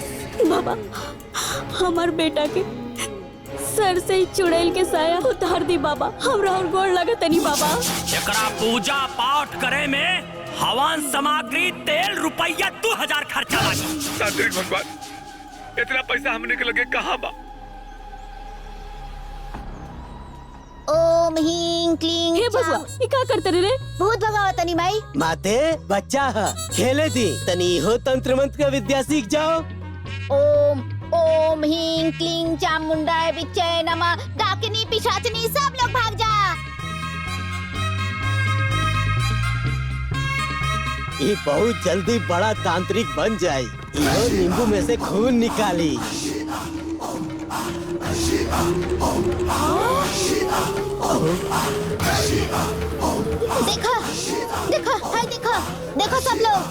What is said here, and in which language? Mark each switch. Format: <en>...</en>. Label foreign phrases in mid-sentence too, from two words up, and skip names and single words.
<bho>बाबा हमार बेटा के सर से ही चुड़ैल के साया उतार दी बाबा, हमरा और गोड़ लगत नहीं बाबा। एकरा पूजा पाठ करे में हवन सामग्री तेल रुपया 2000 खर्चा लागी। तांत्रिक भगवान इतना पैसा हमने के लगे कहाँ बा?</bho> <sa>ओम हीं क्लीं।</sa> <bho>हे बबुआ ये का करते रे? भूत भगावत तनी माई। माते बच्चा है खेले दी तनी हो तंत्र मंत्र का विद्या सीख जाओ।</bho> <sa>ओम ओम हीं क्लीं चामुंडाय बिच्चाय नमः।</sa> <bho>डाकिनी पिशाचनी सब लोग भाग जा। ये बहुत जल्दी बड़ा तांत्रिक बन जाए। ये नींबू में से खून निकाली। देखा देखा हाय देखा देखो सब लोग।</bho>